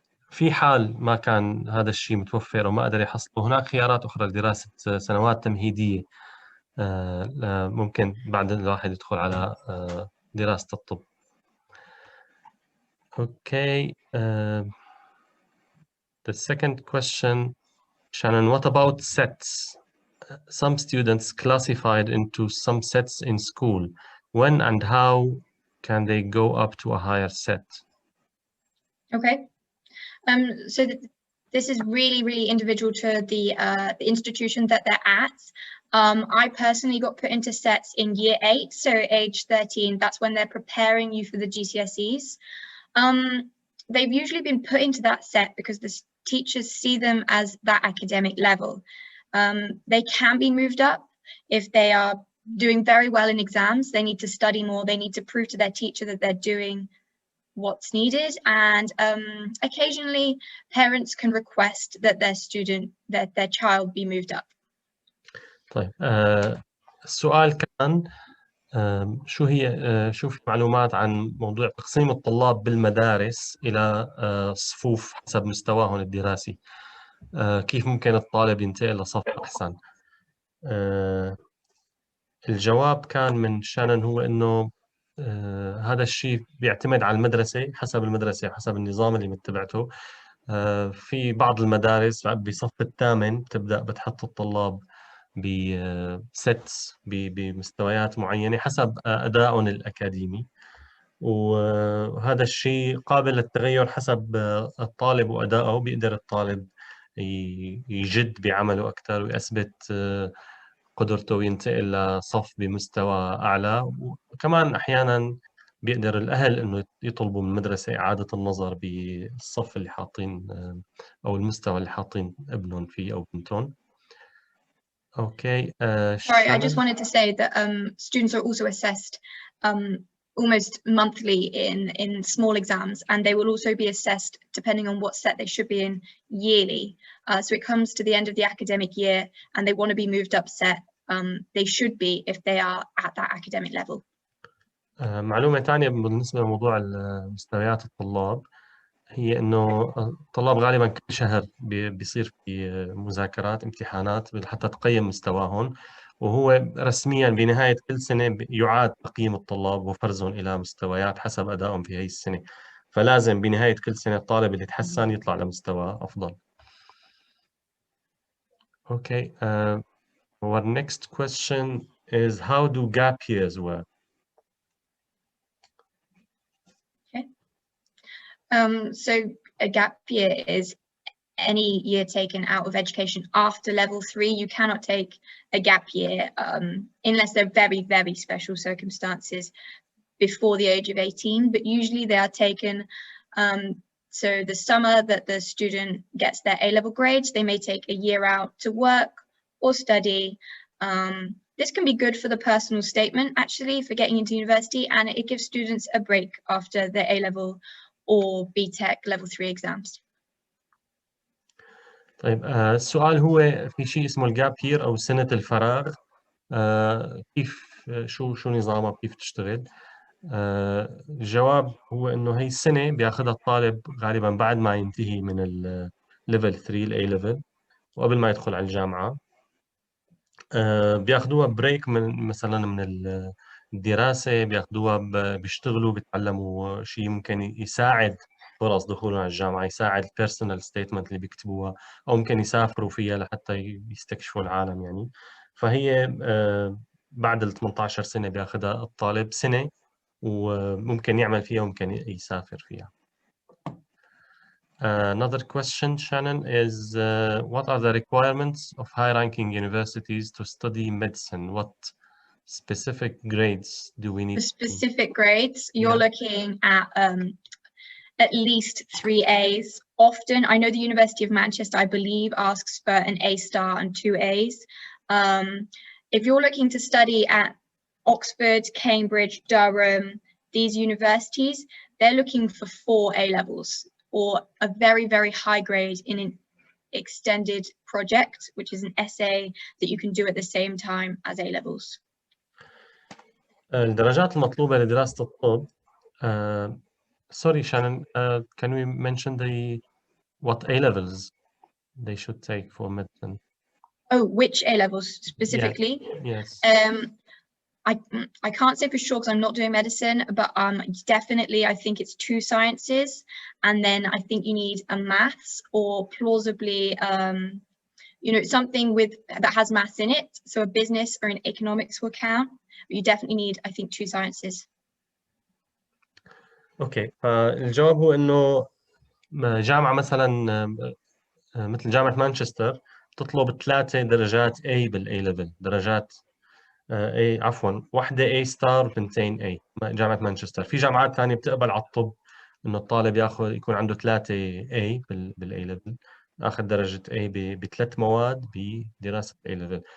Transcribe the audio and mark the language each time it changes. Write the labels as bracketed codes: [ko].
[ar] في حال ما كان هذا الشيء متوفر وما قدر يحصله، هناك خيارات أخرى لدراسة سنوات تمهيدية ممكن بعد الواحد يدخل على دراسة الطب. [en] Okay. The second question, Shannon, what about sets? Some students classified into some sets in school. When and how can they go up to a higher set? Okay. So this is really individual to the institution that they're at. I personally got put into sets in year 8, so age 13. That's when they're preparing you for the GCSEs. They've usually been put into that set because the teachers see them as that academic level. They can be moved up if they are doing very well in exams. They need to study more. They need to prove to their teacher that they're doing what's needed, and occasionally parents can request that their child be moved up. [ar] طيب السؤال كان شو في معلومات عن موضوع تقسيم الطلاب بالمدارس إلى صفوف حسب مستواهم الدراسي، كيف ممكن الطالب ينتقل لصف أحسن؟ الجواب كان من شانن هو إنه هذا الشيء بيعتمد على المدرسة، حسب المدرسة حسب النظام اللي متبعته. في بعض المدارس بصف الثامن بتبدأ بتحط الطلاب بستس بمستويات معينة حسب أدائهم الأكاديمي، وهذا الشيء قابل للتغير حسب الطالب وأدائه. بيقدر الطالب يجد بعمله أكثر ويثبت قدرته وينتقل لصف بمستوى أعلى. وكمان أحيانا بيقدر الأهل إنه يطلبوا من المدرسة إعادة النظر بالصف اللي حاطين أو المستوى اللي حاطين ابنهم فيه أو بنتهم. [en] Okay. Sorry, I just wanted to say that students are also assessed almost monthly in small exams, and they will also be assessed depending on what set they should be in yearly. So it comes to the end of the academic year and they want to be moved up set. They should be if they are at that academic level. [ar] معلومة ثانية بالنسبة لموضوع مستويات الطلاب هي إنه الطلاب غالبا كل شهر بيصير في مذاكرات امتحانات حتى تقيم مستواهم، وهو رسميا بنهاية كل سنة يعاد تقييم الطلاب وفرزهم إلى مستويات حسب أدائهم في هاي السنة. فلازم بنهاية كل سنة الطالب اللي تحسن يطلع لمستوى أفضل. [en] Okay. Our next question is, how do gap years work? Okay. So a gap year is any year taken out of education after level 3. You cannot take a gap year unless there are very special circumstances before the age of 18, but usually they are taken so the summer that the student gets their A-level grades, they may take a year out to work or study. This can be good for the personal statement, actually, for getting into university, and it gives students a break after their A-level or B-TEC level 3 exams. [ar] طيب السؤال هو في شيء اسمه الجاب يير أو سنة الفراغ، كيف شو نظامها كيف تشتغل؟ الجواب هو إنه هي السنة بياخذها الطالب غالبا بعد ما ينتهي من الليفل 3 الاي ليفل وقبل ما يدخل على الجامعة. بياخذوها بريك من مثلا من الدراسة، بياخذوها بيشتغلوا بيتعلموا شيء ممكن يساعد فرص دخولهم على الجامعة، يساعد البيرسونال ستيتمنت اللي بيكتبوها، أو ممكن يسافروا فيها لحتى يستكشفوا العالم يعني. فهي بعد ال 18 سنة بياخذها الطالب سنة، وممكن يعمل فيها وممكن يسافر فيها. [en] Another question, Shannon, is what are the requirements of high-ranking universities to study medicine? What specific grades do we need? The specific grades, you're looking at least 3 A's. Often, I know the University of Manchester, I believe, asks for an A star and 2 A's. If you're looking to study at Oxford, Cambridge, Durham, these universities, they're looking for 4 A levels or a very, very high grade in an extended project, which is an essay that you can do at the same time as A levels. [ar] الدرجات المطلوبة لدراسة الطب. [en] Sorry, Shannon, can we mention what A levels they should take for medicine? Oh, which A levels specifically? Yes. I can't say for sure because I'm not doing medicine, but definitely I think it's 2 sciences, and then I think you need a maths or plausibly something that has maths in it, so a business or an economics will count. But you definitely need, I think, 2 sciences. [ar] اوكي، فالجواب هو انه جامعة مثلا مثل جامعة مانشستر تطلب 3 درجات A بالA level، درجات A عفوا واحدة A ستار و2 A. جامعة مانشستر. في جامعات ثانية بتقبل على الطب انه الطالب يكون عنده 3 A بالA level، اخذ درجة A ب3 مواد بدراسة A level.